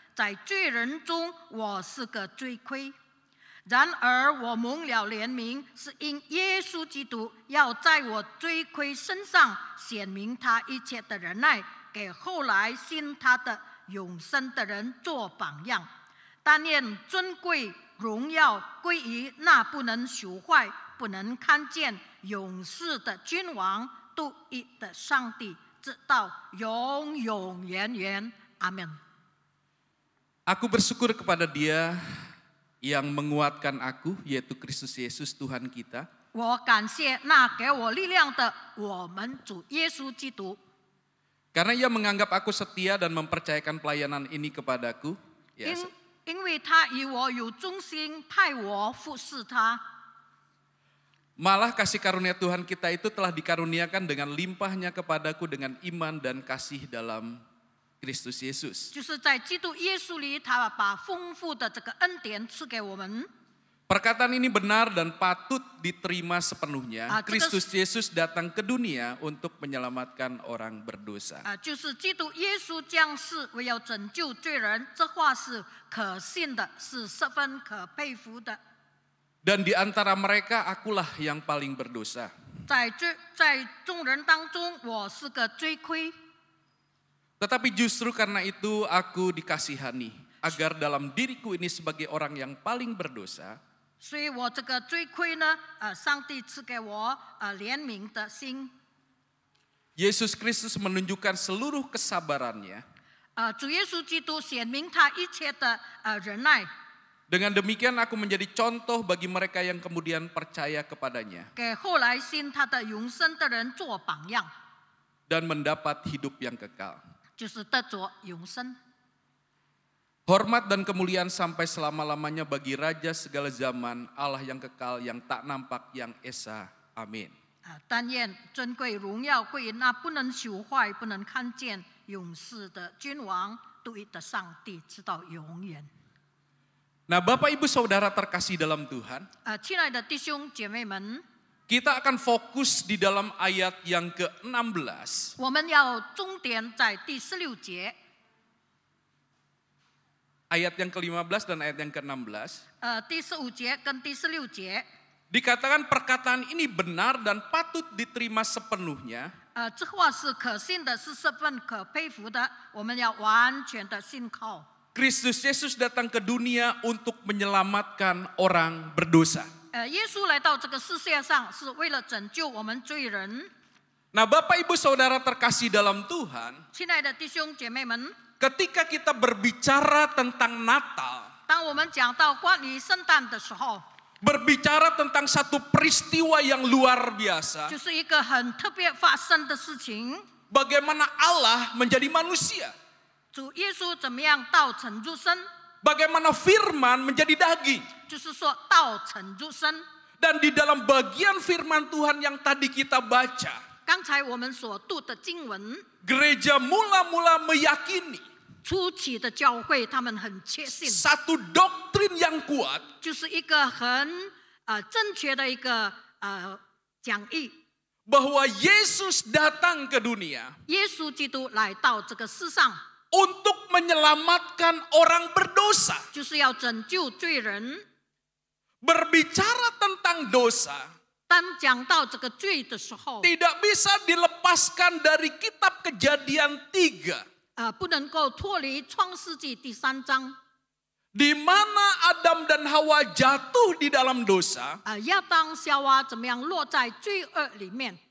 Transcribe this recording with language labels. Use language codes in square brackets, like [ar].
[zh] 在罪人中，我是个罪魁。然而我蒙了怜悯，是因耶稣基督要在我罪魁身上显明他一切的忍耐，给后来信他的 永生的人做榜样，但愿尊贵荣耀归于那不能朽坏、不能看见、永世的君王、独一的上帝，直到永永远远。阿门。 [id] Aku bersyukur kepada Dia yang menguatkan aku, yaitu Kristus Yesus Tuhan kita. [zh] 我感谢那给我力量的我们主耶稣基督。 [id] Karena Ia menganggap aku setia dan mempercayakan pelayanan ini kepadaku. Ya, [zh] 因为他与我有忠心，派我服侍他。 [id] Malah kasih karunia Tuhan kita itu telah dikaruniakan dengan limpahnya kepadaku dengan iman dan kasih dalam Kristus Yesus. [zh] 就是在基督耶稣里，他把丰富的这个恩典赐给我们。 [id] Perkataan ini benar dan patut diterima sepenuhnya. Kristus Yesus datang ke dunia untuk menyelamatkan orang berdosa. [zh] 就是基督耶稣降世为要拯救罪人，这话是可信的，是十分可佩服的。 [id] Dan di antara mereka akulah yang paling berdosa. [zh] 在众人当中，我是个罪魁。 [id] Tetapi justru karena itu aku dikasihani, agar dalam diriku ini sebagai orang yang paling berdosa, [zh] 所以我这个罪愧呢，上帝赐给我怜悯的心。 [id] Yesus Kristus menunjukkan seluruh kesabarannya. [zh] 主耶稣基督显明他一切的忍耐。 [id] Dengan demikian aku menjadi contoh bagi mereka yang kemudian percaya kepadanya. [zh] 给后来信他的永生的人做榜样， [id] Dan mendapat hidup yang kekal. [zh] 就是得着永生。 [id] Hormat dan kemuliaan sampai selama-lamanya bagi Raja segala zaman, Allah yang kekal, yang tak nampak, yang esa. Amin. [zh] 但愿尊贵荣耀归于那不能朽坏、不能看见、永世的君王，对的上帝，直到永远。 [id] Nah, Bapak Ibu Saudara terkasih dalam Tuhan, [zh] 亲爱的弟兄姐妹们， [id] kita akan fokus di dalam ayat yang ke-16. [zh] 我们要重点在第16节， [id] Ayat yang ke-15 dan ayat yang ke-16. [zh] 第15节跟第16节， [id] Dikatakan perkataan ini benar dan patut diterima sepenuhnya. [zh] 这话是可信的，是十分可佩服的，我们要完全的信靠。 [id] Kristus Yesus datang ke dunia untuk menyelamatkan orang berdosa. [zh] 耶稣来到这个世界上，是为了拯救我们罪人。 [id] Nah, Bapak Ibu Saudara terkasih dalam Tuhan, [zh] 亲爱的弟兄姐妹们， [id] ketika kita berbicara tentang Natal, [zh] 当我们讲到关于圣诞的时候， [id] berbicara tentang satu peristiwa yang luar biasa, [zh] 就是一个很特别发生的事情。 [id] bagaimana Allah menjadi manusia, [zh] 主耶稣怎么样道成肉身？ [id] bagaimana firman menjadi daging. [zh] 就是说道成肉身。 [id] Dan di dalam bagian firman Tuhan yang tadi kita baca, [zh] 刚才我们所读的经文， [id] gereja mula-mula meyakini [zh] 初期的教会他们很确信， [id] satu doktrin yang kuat, [zh] 就是一个很正确的一个讲义。 [id] bahwa Yesus datang ke dunia [zh] 耶稣基督来到这个世上， [id] untuk menyelamatkan orang berdosa. [zh] 就是要拯救罪人。 [id] Berbicara tentang dosa [zh] 当讲到这个罪的时候， [id] tidak bisa dilepaskan dari kitab Kejadian 3, [zh] 不能够脱离创世纪第3章， [id] di mana Adam dan Hawa jatuh di dalam dosa [zh] 亚当夏娃怎么样落在罪恶里面，